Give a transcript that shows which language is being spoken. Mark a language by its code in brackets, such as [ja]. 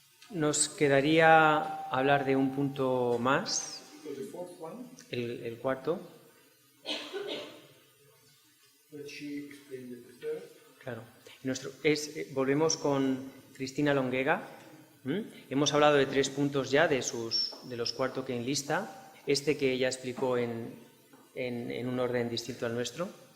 [es] Nos quedaría hablar de un punto más, [en] So the fourth one, [es] el cuarto. [en] which she explained in the third. [es] Claro. Volvemos con Cristina Longuega. Hemos hablado de 3 puntos ya de los 4 que enlista. Este que ella explicó en un orden distinto al nuestro.